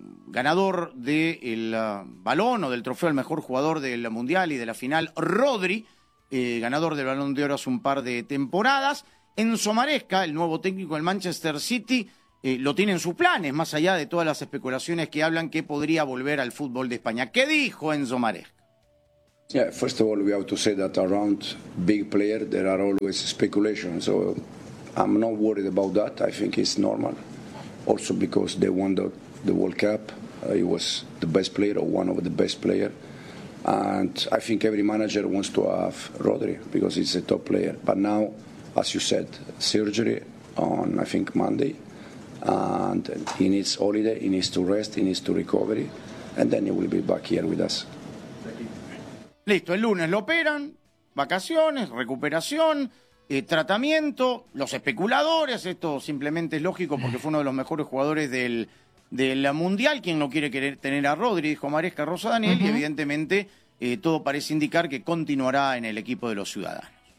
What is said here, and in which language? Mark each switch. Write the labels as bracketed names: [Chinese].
[Spanish] Ganador del balón o del trofeo al mejor jugador del Mundial y de la final, Rodri, ganador del Balón de Oro hace un par de temporadas. Enzo Maresca, el nuevo técnico del Manchester City, lo tiene en sus planes, más allá de todas las especulaciones que hablan que podría volver al fútbol de España. ¿Qué dijo Enzo Maresca? [English] Yeah, first of all, we have to say that around big player there are always speculations. So I'm not worried about that. I think it's normal. Also because they won the World Cup, he was the best player or one of the best players. And I think every manager wants to have Rodri because he's a top player. But now, as you said, surgery on I think Monday, and he needs holiday. He needs to rest. He needs to recovery, and then he will be back here with us. [Spanish] Listo, el lunes lo operan, vacaciones, recuperación, tratamiento, los especuladores, esto simplemente es lógico porque fue uno de los mejores jugadores del Mundial, quien no quiere querer tener a Rodri, dijo Maresca Rosa Daniel, uh-huh. Y evidentemente todo parece indicar que continuará en el equipo de los ciudadanos.